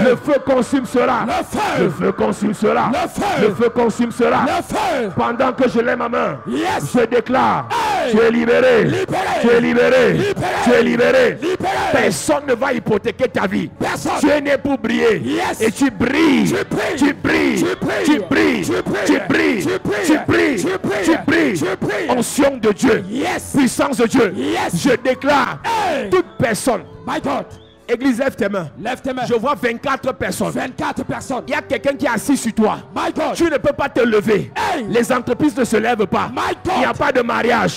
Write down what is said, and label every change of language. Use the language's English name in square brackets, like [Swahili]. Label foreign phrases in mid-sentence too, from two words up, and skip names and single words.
[French] Le feu consume cela. Le feu. Le feu consume cela. Le feu. Le feu consume cela. Le feu. Pendant que je lève ma main, Yes. je déclare, Hey. tu es libéré. Libéré. Tu es libéré. Libéré. Tu es libéré. Libéré. Personne ne va hypothéquer ta vie. Personne. Tu es né pour briller. Yes. Et tu brilles. Tu brilles. Tu brilles. Tu brilles. Tu brilles. Tu brilles. Tu brilles. Tu brilles. Tu brilles. Tu brilles. Tu brilles. Tu brilles. Onction de Dieu. Yes. Puissance de Dieu. Yes. Je déclare, Hey. toute personne. [English] My God. [French] Église, lève tes mains. Lève tes mains. Je vois 24 personnes. 24 personnes. Il y a quelqu'un qui est assis sur toi. [English] My God. [French] Tu ne peux pas te lever. Hey. Les entreprises ne se lèvent pas. [English] My God. [French] Il n'y a pas de mariage.